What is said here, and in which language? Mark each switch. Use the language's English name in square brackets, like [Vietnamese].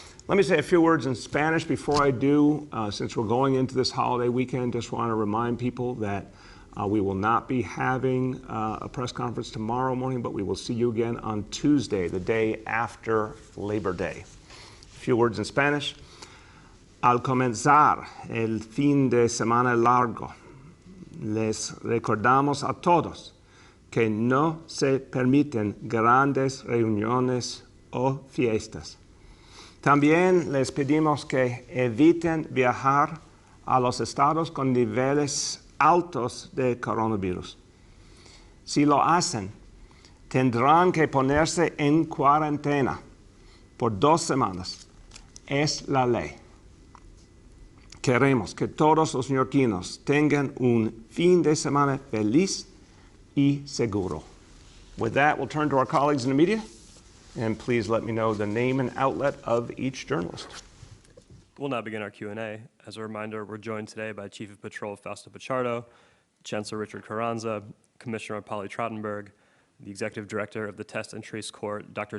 [English] Let me say a few words in Spanish before I do. Since we're going into this holiday weekend, just want to remind people that we will not be having a press conference tomorrow morning, but we will see you again on Tuesday, the day after Labor Day. A few words in Spanish. [Spanish] Al comenzar el fin de semana largo, les recordamos a todos que no se permiten grandes reuniones o fiestas. También les pedimos que eviten viajar a los estados con niveles altos de coronavirus. Si lo hacen, tendrán que ponerse en cuarentena por 2 semanas. Es la ley. Queremos que todos los neoyorquinos tengan un fin de semana feliz y seguro. [English] With that, we'll turn to our colleagues in the media. And please let me know the name and outlet of each journalist. We'll now begin our Q&A. As a reminder, we're joined today by Chief of Patrol Fausto Pichardo, Chancellor Richard Carranza, Commissioner Polly Trottenberg, the Executive Director of the Test and Trace Court, Dr.